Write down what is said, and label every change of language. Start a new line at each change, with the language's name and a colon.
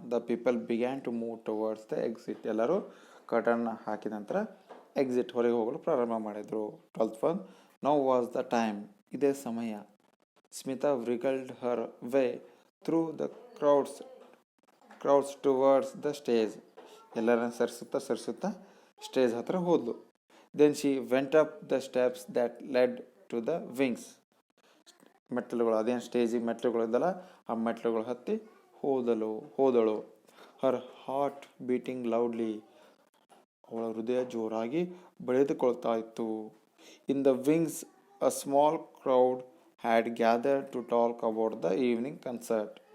English: The people began to move towards the exit.
Kannada: ಎಲ್ಲರೂ curtain ಹಾಕಿದ ನಂತರ ಎಕ್ಸಿಟ್, ಹೊರಗೆ ಹೋಗಲು ಪ್ರಾರಂಭ ಮಾಡಿದರು.
English: 12th one, now was the time.
Kannada: ಇದೇ ಸಮಯ.
English: Smita wriggled her way through the crowds towards the stage.
Kannada: ಎಲ್ಲರನ್ನ ಸರಿಸುತ್ತಾ ಸ್ಟೇಜ್ ಹತ್ರ ಹೋದ್ಲು.
English: Then she went up the steps that led to the wings.
Kannada: ಮೆಟ್ಲುಗಳು, ಅದೇನು ಸ್ಟೇಜಿಗೆ ಮೆಟ್ಲುಗಳು ಇದ್ದಲ್ಲ, ಆ ಮೆಟ್ಲುಗಳು ಹತ್ತಿ ಹೋದಳು.
English: Her heart beating loudly.
Kannada: ಅವಳ ಹೃದಯ ಜೋರಾಗಿ ಬಡಿದುಕೊಳ್ತಾ ಇತ್ತು.
English: In the wings a small crowd had gathered to talk about the evening concert.